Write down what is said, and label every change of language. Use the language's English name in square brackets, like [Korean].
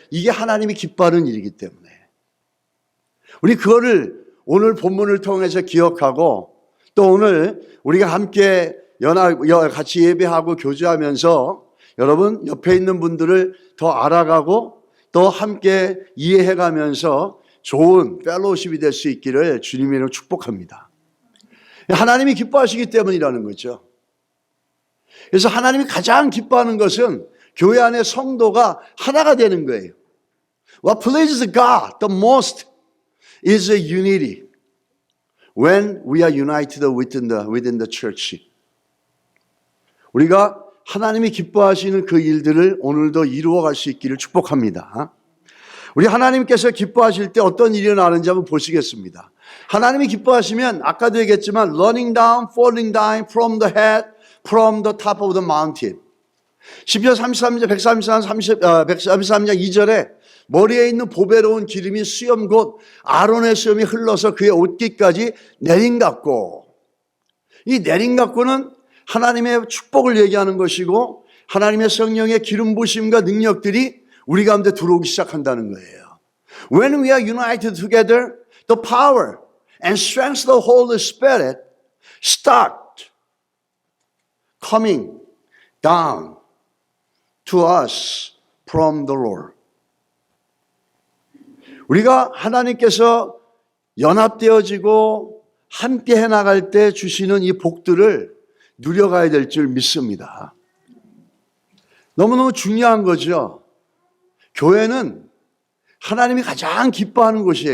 [Korean] 이게 하나님이 기뻐하는 일이기 때문에. 우리 그거를 오늘 본문을 통해서 기억하고 또 오늘 우리가 함께 같이 예배하고 교제하면서 여러분 옆에 있는 분들을 더 알아가고 또 함께 이해해가면서 좋은 펠로우십이 될 수 있기를 주님의 이름으로 축복합니다. 하나님이 기뻐하시기 때문이라는 거죠. 그래서 하나님이 가장 기뻐하는 것은 교회 안의 성도가 하나가 되는 거예요. [English] What pleases God the most is a unity when we are united within the church. [Korean] 우리가 하나님이 기뻐하시는 그 일들을 오늘도 이루어갈 수 있기를 축복합니다. 우리 하나님께서 기뻐하실 때 어떤 일이 일어나는지 한번 보시겠습니다. 하나님이 기뻐하시면 아까도 얘기했지만 [English] running down, falling down from the head, from the top of the mountain. [Korean] 시편 133장 2절에 머리에 있는 보배로운 기름이 수염 곧 아론의 수염이 흘러서 그의 옷깃까지 내림같고, 이 내림같고는 하나님의 축복을 얘기하는 것이고 하나님의 성령의 기름 부심과 능력들이 우리 가운데 들어오기 시작한다는 거예요. [English] When we are united together, the power and strength of the Holy Spirit start coming down to us from the Lord. [Korean] 우리가 하나님께서 연합되어지고 함께 해나갈 때 주시는 이 복들을 누려가야 될 줄 믿습니다. 너무너무 중요한 거죠. 교회는 하나님이 가장 기뻐하는 곳이에요.